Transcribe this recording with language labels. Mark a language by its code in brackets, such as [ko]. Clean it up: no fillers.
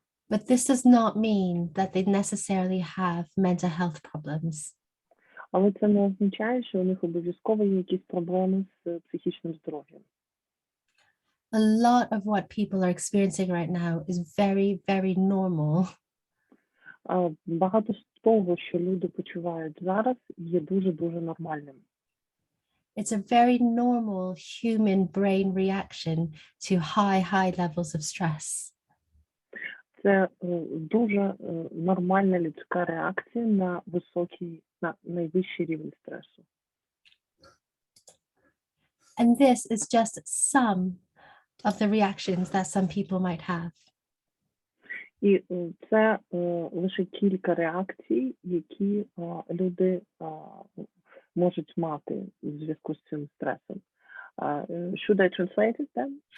[en] But this does not mean that they necessarily have mental health problems. [uk] Але це не означає, що у них обов'язково є якісь проблеми з психічним здоров'ям. [en] A lot of what people are experiencing right now is very, very normal. [uk] Багато з того, що люди почувають зараз, є дуже-дуже нормальним. [en] It's a very normal human brain reaction to high levels of stress. [uk] Це дуже нормальна людська реакція на найвищий рівень стресу. [en] And this is just some of the reactions that some people might have. [uk] І це лише кілька реакцій, які люди можуть мати в зв'язку з цим стресом. [en] Should I translate it then?